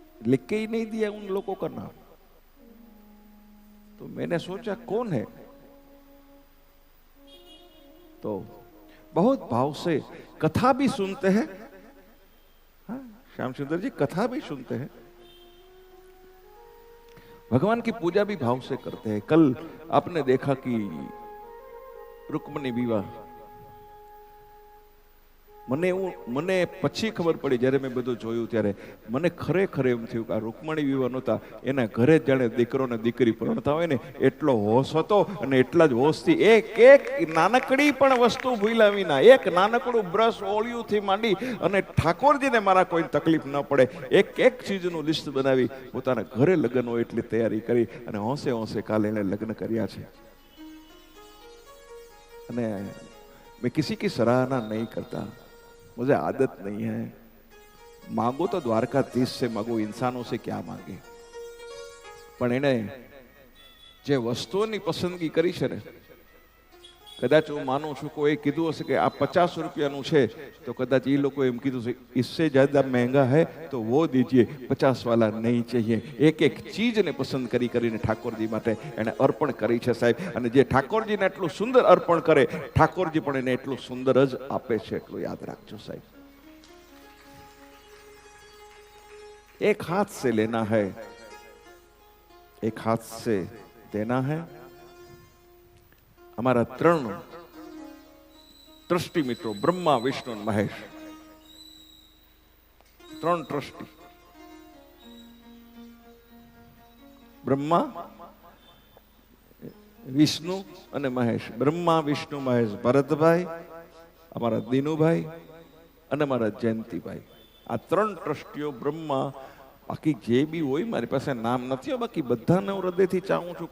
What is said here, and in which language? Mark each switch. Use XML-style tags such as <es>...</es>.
<hi>लिख के ही नहीं दिया उन लोगों का नाम. तो मैंने सोचा कौन है, तो बहुत भाव से कथा भी सुनते हैं. हाँ, श्याम सुंदर जी कथा भी सुनते हैं, भगवान की पूजा भी भाव से करते हैं. कल आपने देखा कि रुक्मणी विवाह,</hi> <gu>મને પછી ખબર પડી, જ્યારે મેં બધું જોયું ત્યારે મને ખરેખર એમ થયું કે આ રૂકમણી વિવાહ નહોતા, એના ઘરે જાણે દીકરો ને દીકરી પરણતા હોય ને એટલો હોશ હતો. અને એટલા જ હોશથી એક નાનકડી પણ વસ્તુ ભૂલ્યા વિના, એક નાનકડું બ્રશ ઓળિયુંથી માંડી અને ઠાકોરજીને મારા કોઈ તકલીફ ન પડે એક ચીજનું લિસ્ટ બનાવી પોતાના ઘરે લગ્ન હોય એટલી તૈયારી કરી અને હોંશે હોંશે કાલે એને લગ્ન કર્યા છે.</gu> <hi>અને मैं किसी की सराहना नहीं करता, मुझे आदत नहीं है. मांगो तो द्वारकाधीश से मांगो, इंसानों से क्या मांगे.</hi> <gu>પણ એને જે વસ્તુઓની પસંદગી કરી છે ને, કદાચ હું માનું છું કોઈ કીધું હશે કે આ 50 રૂપિયાનું છે, તો કદાચ એ લોકો એમ કીધું છે</gu> <hi>इससे ज्यादा महंगा है तो वो दीजिए, 50 वाला नहीं चाहिए.</hi> <gu>એક ચીજને પસંદ કરીને ઠાકોરજી માટે એને અર્પણ કરી છે સાહેબ. અને જે ઠાકોરજીને એટલું સુંદર અર્પણ કરે, ઠાકોરજી પણ એને એટલું સુંદર જ આપે છે, એટલું યાદ રાખજો સાહેબ.</gu> <hi>एक हाथ से लेना है, एक हाथ से देना है. हमारा 3 ट्रस्टी मित्रों, ब्रह्मा विष्णु और महेश, 3 ट्रस्टी. ब्रह्मा विष्णु અને મહેશ.</hi> <gu>બ્રહ્મા વિષ્ણુ મહેશ, ભરતભાઈ, અમારા દિનુભાઈ અને અમારા જયંતિભાઈ. આ 3 ટ્રસ્ટીઓ બ્રહ્મા, બાકી જે બી હોય મારી પાસે નામ નથી, બાકી બધાને હું હૃદયથી ચાહું છું.</gu>